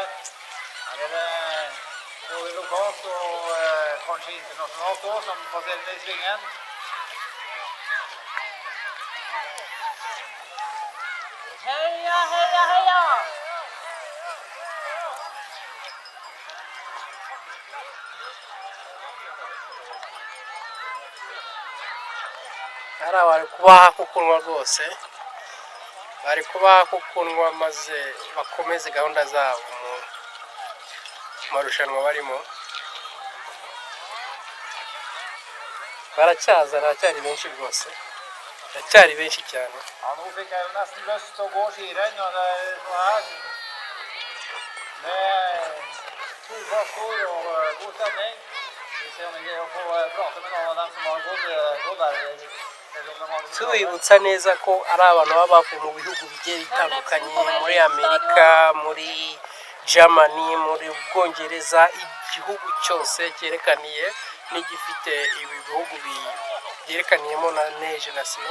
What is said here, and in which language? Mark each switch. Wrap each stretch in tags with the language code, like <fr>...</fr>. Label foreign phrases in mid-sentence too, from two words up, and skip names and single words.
<no>Her er det både lokalt og kanskje internasjonalt også, som passerer med i svingen. Heia, heia, heia!</no> <rw>Hari abari kubaha kukunywa rwose, bari kubaha kukunywa maze bakomeze gahunda zabo mu marushanwa barimo. Baracyari benshi rwose, baracyari benshi cyane.</rw> <no>Ja, nå fikk jeg jo nesten lyst til å gå skirenn, og det er sånn her. Med solfaktor og god stemning. Vi ser om vi greier å få prate med noen av dem som har gått der.</no> <rw>Tubibutsa neza ko ari abantu baba bavuye mu bihugu bigiye bitandukanye, muri Amerika, muri Germany, muri Bwongereza, igihugu cyose cyerekaniye n'igifite ibi bihugu byerekaniyemo na neje nasino.</rw>